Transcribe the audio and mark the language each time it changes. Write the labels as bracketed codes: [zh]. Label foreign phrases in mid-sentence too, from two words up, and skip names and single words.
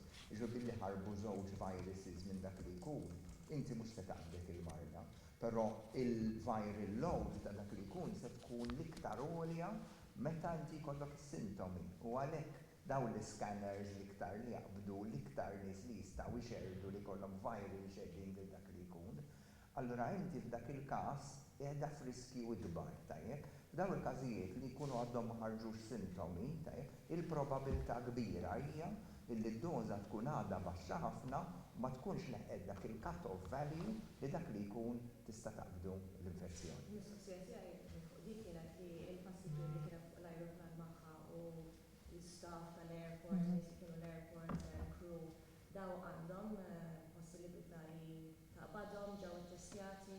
[mt] Jiġu li ħarbu żewġ viruses minn dak li jkun, inti mhux se taqbdek il-marda, però il- [en] viral load [mt] ta' dak li jkun se tkun l-iktar għolja meta inti jkollok is-sintomi u għalhekk dawn l-scanners l-iktar li jaqbdu, l-iktar nies li jistgħu jxerdu li jkollhom [en] viral shedding [mt] lil dak li jkun. Allura inti f'dak il-każ qiegħda f'riskju ikbar, tajjeb. F'dawn il-każijiet li jkunu għadhom ma ħarġux sintomi, tajjeb, il-probabilità kbira hija illi d-doża tkun għadha baxxa ħafna ma tkunx leħqet dak il- [en] cut-off value [mt] li dak li jkun tista' taqbdu l-infezzjoni. Mistoqsija tiegħi fuq dik kienet li l-passiġġier li kienet fuq l-ajruplan magħha u l-istaff tal-airport, nies kienu l- [en] airport crew, [mt] daw għandhom possibilità li taqbadhom ġew attestjati.